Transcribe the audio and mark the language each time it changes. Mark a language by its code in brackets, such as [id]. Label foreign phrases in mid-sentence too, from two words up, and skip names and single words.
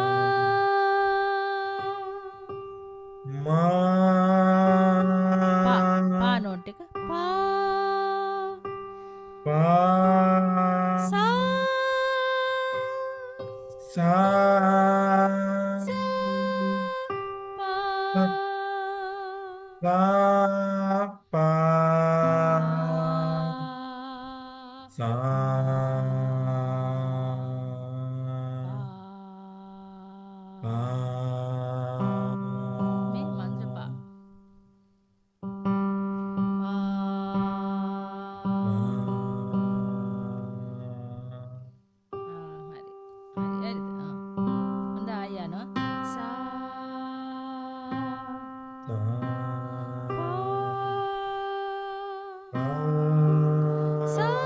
[si] ma පා නෝට් එක පා pa සා sa පා sa pa sa pa මේ මන්ත්‍ර පා හරි හොඳ ආය යනවා සා සා